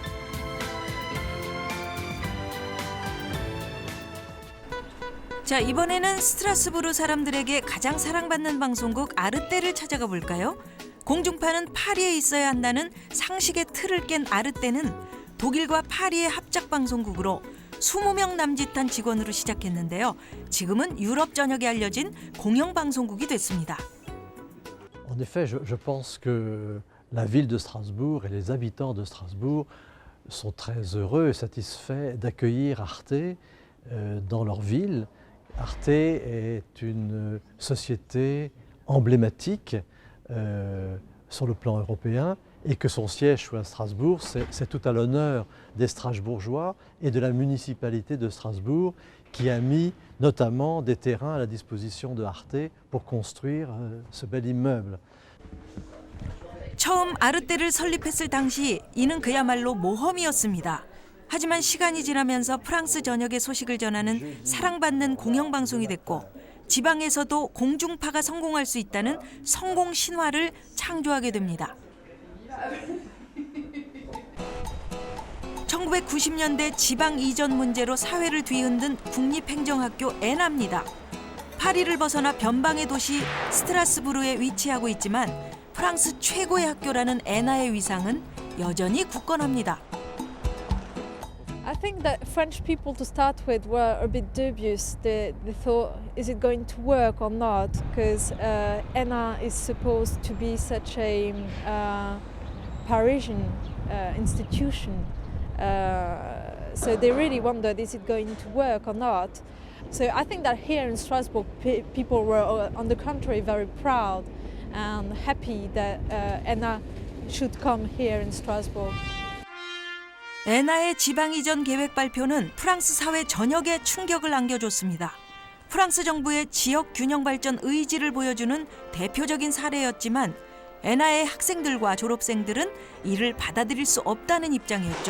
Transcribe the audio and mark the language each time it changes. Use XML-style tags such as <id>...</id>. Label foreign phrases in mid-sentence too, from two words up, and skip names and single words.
<ko>자, 이번에는 스트라스부르 사람들에게 가장 사랑받는 방송국 아르떼를 찾아가 볼까요? 공중파는 파리에 있어야 한다는 상식의 틀을 깬 아르떼는 독일과 파리의 합작 방송국으로 20명 남짓한 직원으로 시작했는데요. 지금은 유럽 전역에 알려진 공영 방송국이 됐습니다.</ko> <fr>En effet, je pense que la ville de Strasbourg et les habitants de Strasbourg sont très heureux et satisfaits d'accueillir Arte dans leur ville. Arte est une société emblématique sur le plan européen et que son siège soit à Strasbourg, c'est tout à l'honneur des Strasbourgeois et de la municipalité de Strasbourg qui a mis notamment des terrains à la disposition de Arte pour construire ce bel immeuble.</fr> <ko>처음 아르떼를 설립했을 당시 이는 그야말로 모험이었습니다. 하지만 시간이 지나면서 프랑스 전역의 소식을 전하는 사랑받는 공영방송이 됐고 지방에서도 공중파가 성공할 수 있다는 성공 신화를 창조하게 됩니다. 1990년대 지방 이전 문제로 사회를 뒤흔든 국립행정학교 에나입니다. 파리를 벗어나 변방의 도시 스트라스부르에 위치하고 있지만 프랑스 최고의 학교라는 에나의 위상은 여전히 굳건합니다.</ko> <en>I think that French people to start with were a bit dubious. They thought, is it going to work or not? Because ENA is supposed to be such a Parisian institution. So they really wondered, is it going to work or not? So I think that here in Strasbourg, people were, on the contrary, very proud and happy that ENA should come here in Strasbourg.</en> <ko>에나의 지방 이전 계획 발표는 프랑스 사회 전역에 충격을 안겨줬습니다. 프랑스 정부의 지역 균형 발전 의지를 보여주는 대표적인 사례였지만 에나의 학생들과 졸업생들은 이를 받아들일 수 없다는 입장이었죠.</ko>